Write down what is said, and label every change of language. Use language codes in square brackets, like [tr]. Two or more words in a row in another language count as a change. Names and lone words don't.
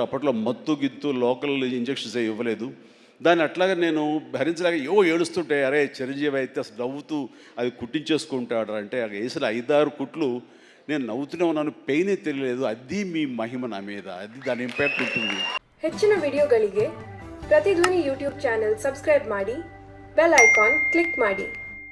[te] అప్పట్లో మత్తు గిత్తు లోకల్ ఇంజక్షన్స్ ఇవ్వలేదు. దాన్ని అట్లాగా నేను భరించలేక ఏడుస్తుంటే, అరే చిరంజీవి అయితే అసలు నవ్వుతూ అది కుట్టించేసుకుంటాడు అంటే, అది వేసిన 5-6 కుట్లు నేను నవ్వుతూనే ఉన్నాను, పెయినే తెలియలేదు. అది మీ మహిమ నా మీద, అది దాని ఇంపాక్ట్ ఉంటుంది. [kn] ಹೆಚ್ಚಿನ ವಿಡಿಯೋಗಳಿಗೆ ಪ್ರತಿಧ್ವನಿ ಯೂಟ್ಯೂಬ್ ಚಾನೆಲ್ ಸಬ್ಸ್ಕ್ರೈಬ್ ಮಾಡಿ, ಬೆಲ್ ಐಕಾನ್ ಕ್ಲಿಕ್ ಮಾಡಿ.